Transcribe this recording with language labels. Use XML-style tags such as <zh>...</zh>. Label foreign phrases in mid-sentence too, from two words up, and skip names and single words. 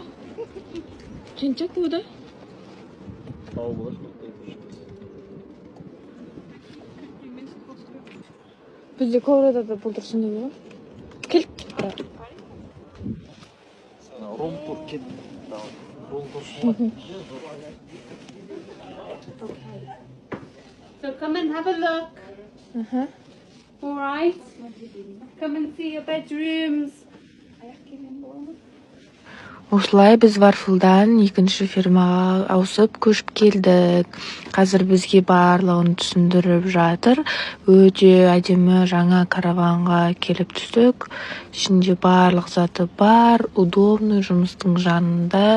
<ko>진짜 크다?</ko> <kk>Бізде коврада да бұлдырсын деп ғой. Келіп тұр. Румтур кет.</kk> <en>So come and have a look. All right. Come and see your bedrooms.</en> <kk>Осылай біз Барфилдан екінші фермаға ауысып көшіп келдік. Қазір бізге барлығын түсіндіріп жатыр. Өте әдемі жаңа караванға келіп түстік. Ішінде барлық заты бар, удобный, жұмыстың жанында.</kk>